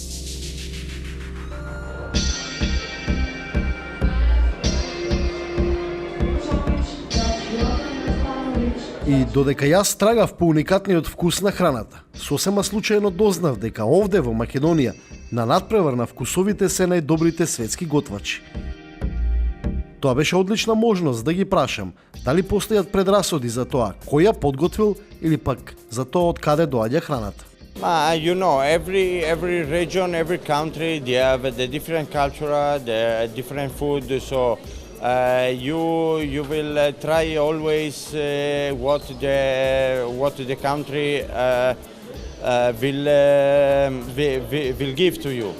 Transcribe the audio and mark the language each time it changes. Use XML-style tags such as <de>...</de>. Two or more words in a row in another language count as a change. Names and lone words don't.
<mk>И додека јас трагав по уникатниот вкус на храната, сосема случајно дознав дека овде во Македонија на надпревар на вкусовите се најдобрите светски готвачи. Тоа беше одлична можност да ги прашам дали постојат предрасуди за тоа кој ја подготвил или пак за тоа од каде доаѓа храната.</mk> <en>You know, every region, every country, they have the different culture, the different food. So you will try always what the country will give to you.</en>